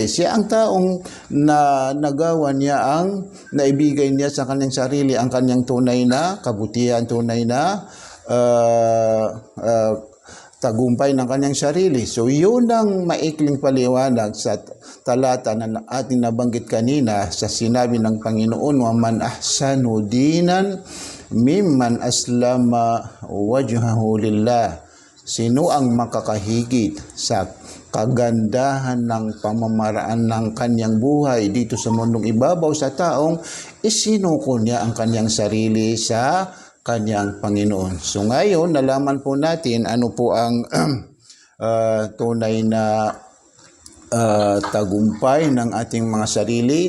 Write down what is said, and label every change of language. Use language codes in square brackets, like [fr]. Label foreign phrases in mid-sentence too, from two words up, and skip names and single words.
[tl] Siya ang taong nagawa niya ang naibigay niya sa kanyang sarili ang kanyang tunay na kabutihan, tunay na tagumpay ng kanyang sarili. So yun ang maikling paliwanag sa talata na ating nabanggit kanina sa sinabi ng Panginoon, [ar] "ومن أحسن دينا ممن أسلم وجهه لله." [tl] Sino ang makakahigit sa kagandahan ng pamamaraan ng kanyang buhay dito sa mundong ibabaw sa taong isinuko niya ang kanyang sarili sa kanyang Panginoon. So ngayon, nalaman po natin ano po ang tunay na tagumpay ng ating mga sarili.